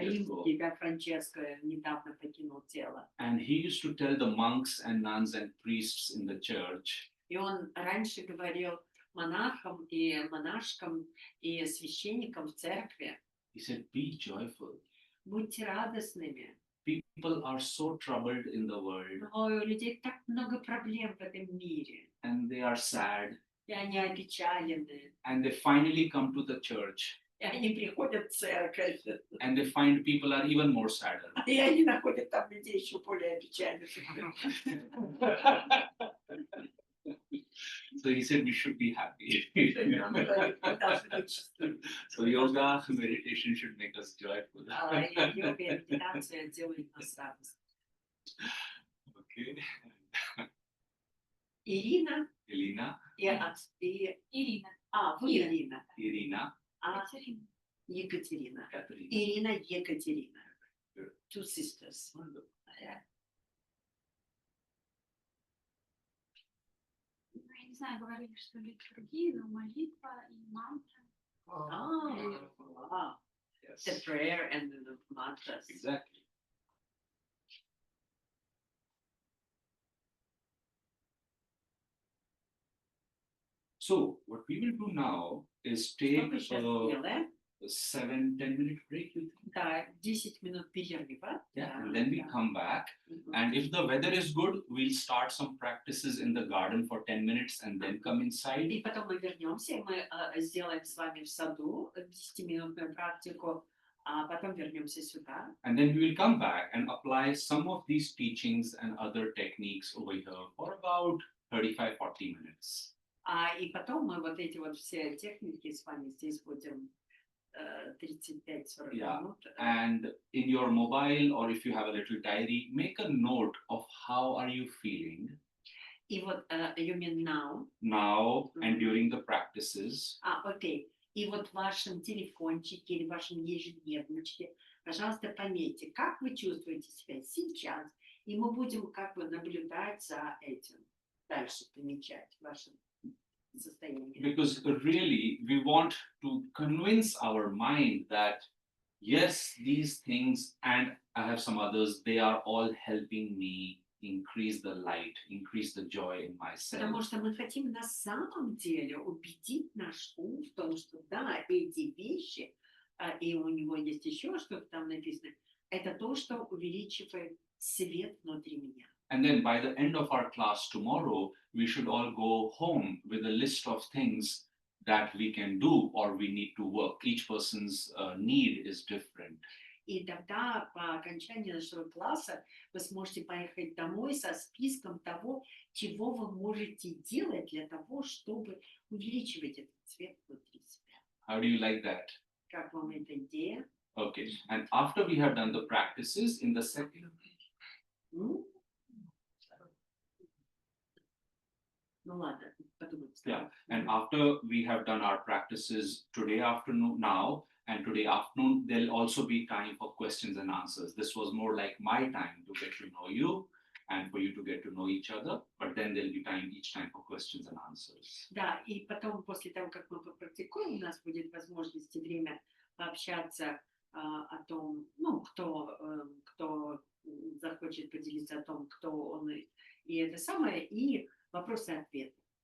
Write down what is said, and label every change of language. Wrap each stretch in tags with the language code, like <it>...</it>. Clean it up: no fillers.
<ru>римский, да, Франческо, недавно покинул тело.</ru> <en>And he used to tell the monks and nuns and priests in the church,</en> <ru>И он раньше говорил монахам и монашкам и священникам в церкви,</ru> <en>he said, be joyful.</en> <ru>будьте радостными.</ru> <en>People are so troubled in the world</en> <ru>Ой, у людей так много проблем в этом мире,</ru> <en>and they are sad</en> <ru>и они опечалены,</ru> <en>and they finally come to the church</en> <ru>и они приходят в церковь,</ru> <en>and they find people are even more sadder.</en> <ru>и они находят там людей еще более опечаленных.</ru> <en>So he said we should be happy.</en> <ru>Мы должны быть счастливы.</ru> <en>So yoga, meditation should make us joyful.</en> <ru>И йога и медитация делают нас радостными.</ru> <en>Okay.</en> <ru>Ирина</ru> <en>Elena,</en> <ru>и Ирина. вы Ира. Ирина,</ru> <en>Irina,</en> <ru>а Екатерина. Екатерина.</ru> <en>Katerina.</en> <ru>Ирина, Екатерина.</ru> <en>Good. Two sisters. Wonderful.</en> <ru>Ну, я не знаю, говорили, что литургия, но молитва и мантра.</ru> <en>Wow. Yes. The prayer and the mantras. Exactly. So what we will do now is</en> <ru>Что</ru> <en>take</en> <ru>мы сейчас</ru> <en>a</en> <ru>делаем?</ru> <en>7-10 minute break, you think?</en> <ru>Да, 10 минут перерыва.</ru> <en>Yeah.</en> <ru>Да,</ru> <en>And then we</en> <ru>да.</ru> <en>come back. Мгм. And if the weather is good, we'll start some practices in the garden for 10 minutes and then come inside.</en> <ru>И потом мы вернемся, мы сделаем с вами в саду 10-минутную практику, а потом вернемся сюда.</ru> <en>And then we will come back and apply some of these teachings and other techniques over here for about 35-40 minutes.</en> <ru>И потом мы вот эти вот все техники с вами здесь будем 35-40</ru> <en>Yeah.</en> <ru>минут.</ru> <en>And in your mobile, or if you have a little diary, make a note of how are you feeling</en> <ru>И вот</ru> <en>you mean now. now and Mhm. during the practices.</en> <ru>Окей. И вот в вашем телефончике или в вашем ежедневничке, пожалуйста, пометьте, как вы чувствуете себя сейчас, и мы будем как бы наблюдать за этим, дальше помечать ваше состояние.</ru> <en>Because really, we want to convince our mind that yes, these things, and I have some others, they are all helping me increase the light, increase the joy in myself.</en> <ru>Потому что мы хотим на самом деле убедить наш ум в том, что да, эти вещи, и у него есть еще что-то там написано, это то, что увеличивает свет внутри меня.</ru> <en>And then by the end of our class tomorrow, we should all go home with a list of things that we can do or we need to work. Each person's need is different.</en> <ru>И тогда по окончании нашего класса вы сможете поехать домой со списком того, чего вы можете делать для того, чтобы увеличивать этот цвет внутри себя.</ru> <en>How do you like that?</en> <ru>Как вам эта идея?</ru> <en>Okay. And after we have done the practices in the second,</en> <ru>Ну, ну ладно, подумаем.</ru> <en>yeah, and after we have done our practices today afternoon now, and today afternoon, there'll also be time for questions and answers. This was more like my time to get to know you and for you to get to know each other, but then there'll be time each time for questions and answers.</en> <ru>Да, и потом, после того, как мы попрактикуем, у нас будет возможность и время пообщаться о том, ну, кто захочет поделиться о том, кто он и это самое, и вопросы и ответы.</ru>